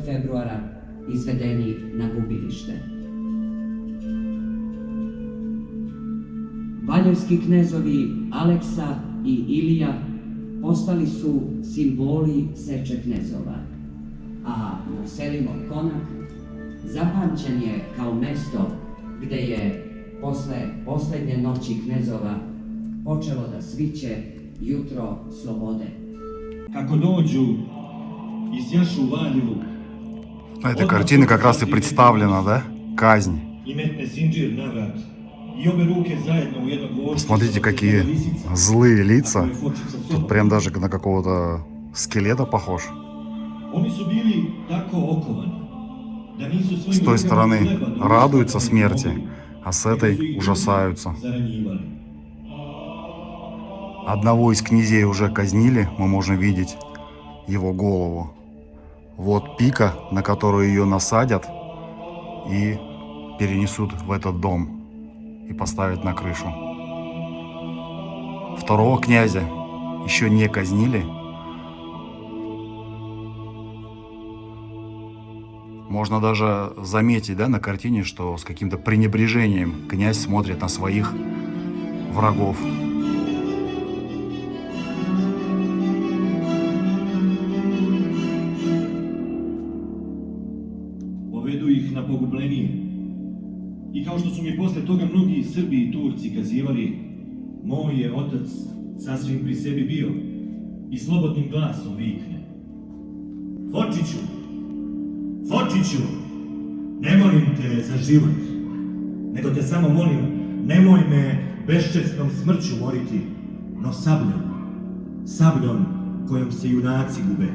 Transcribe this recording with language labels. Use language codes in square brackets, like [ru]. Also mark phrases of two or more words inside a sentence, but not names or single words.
[sr] februara izvedeni na gubilište. Valjevski knezovi Aleksa i Ilija postali su simboli seče knezova, a Muselimov konak zapamćen je kao mesto gde je posle posljednje noći knezova počelo da sviće jutro slobode. Kako dođu i sjašu u Valjevu. [ru] На этой картине как раз и представлена, да, казнь. [sr] I metne sinđir na vrat. I obe ruke zajedno u jednog vošća. [ru] Посмотрите, какие злые лица. Тут прям даже на какого-то скелета похож. [sr] Oni su bili tako okovani da nisu svojim [ru] С той [sr] rukama [ru] стороны [sr] hleba [ru] радуются [sr] nosili [ru] смерти, [sr] nogu, [ru] а с [sr] nego su [ru] этой [sr] ih [ru] ужасаются. [sr] zaranjivali. [ru] Одного из князей уже казнили, мы можем видеть его голову. Вот пика, на которую ее насадят и перенесут в этот дом и поставят на крышу. Второго князя еще не казнили. Можно даже заметить, да, на картине, что с каким-то пренебрежением князь смотрит на своих врагов. [sr] Povedu ih na pogubljenije. I kao što su mi posle toga mnogi Srbi i Turci kazivali, moj je otac sasvim pri sebi bio i slobodnim glasom vikne: Fočiću, Fočiću, ne molim te za život, nego te samo molim, nemoj me beščesnom smrću moriti, no sabljom, sabljom kojom se junaci gube.